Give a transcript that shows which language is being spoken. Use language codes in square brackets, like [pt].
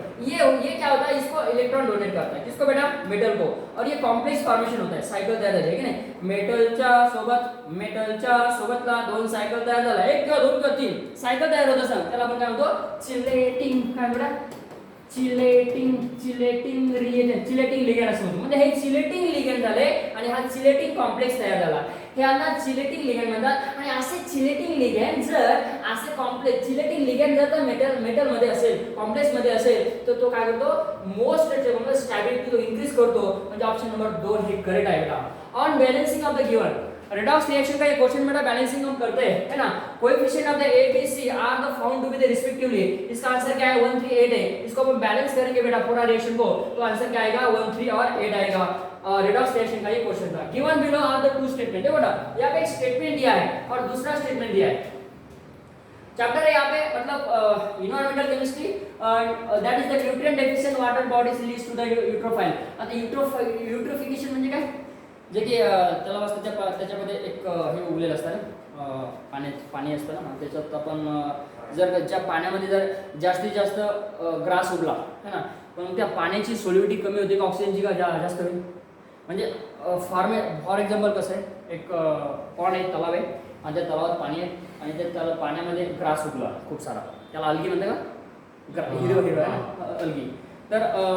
[hi] ये क्या होता है, इसको इलेक्ट्रॉन डोनेट करता है, किसको बेटा, मेटल को, और ये कॉम्प्लेक्स फॉर्मेशन होता है, [mr] सायकल तयार झाली की नाही, मेटलच्या सोबतला दोन सायकल तयार झाला, एक किंवा दोन किंवा तीन सायकल तयार होत असेल त्याला आपण काय म्हणतो, चिलेटिंग, काय बेटा, चिलेटिंग लिगेंड असं म्हणतो, म्हणजे हे चिलेटिंग लिगेंड झाले आणि हा चिलेटिंग कॉम्प्लेक्स तयार झाला, ह्यांना चिलेटिंग लिगेंड म्हणतात। आणि असे चिलेटिंग लिगेंड जर असे कॉम्प्लेक्स चिलेटिंग लिगेंड जर मेटल मध्ये असेल, कॉम्प्लेक्स मध्ये असेल, तर तो काय करतो, मोस्ट म्हणजे स्टॅबिलिटी तो इन्क्रीज करतो, म्हणजे ऑप्शन नंबर 2 हे करेक्ट आहे बेटा। [en] on balancing of the given redox reaction [hi] का ये क्वेश्चन बेटा बैलेंसिंग हम करते हैं, है ना, [en] coefficient of the A B C are the found to be the respectively, [hi] इसका आंसर क्या है 1 3 8 है, इसको हम बैलेंस करेंगे बेटा पूरा रिएक्शन को, तो आंसर क्या आएगा 1 3 और 8 आएगा। रेडॉक्स रिएक्शन का ये क्वेश्चन था। [en] given below are the two statement, [hi] देखो बेटा यहाँ पे एक स्टेटमेंट दिया है और दूसरा स्टेटमेंट दिया है, चैप्टर है यहाँ पे मतलब environmental chemistry, [en] That is the nutrient deficient water bodies leads to the eutrophile. [mr] आता यूट्रोफिकेशन म्हणजे काय, जे की त्याला बस त्याच्यामध्ये एक हे उगलेलं असतं ना, पाणी असतं ना, त्याच्यात आपण जर ज्या पाण्यामध्ये जर जास्तीत जास्त ग्रास उगला है ना, पण त्या पाण्याची सोल्युबिलिटी कमी होते का ऑक्सिजनची का जास्त होईल, म्हणजे फॉर एक्झाम्पल कसं आहे, एक पॉन्ड आहे, तलाव आहे आणि त्या तलावात पाणी आहे आणि त्या पाण्यामध्ये ग्रास उगला खूप सारा, त्याला अल्गी म्हणते का, हिरवं आहे अल्गी, तर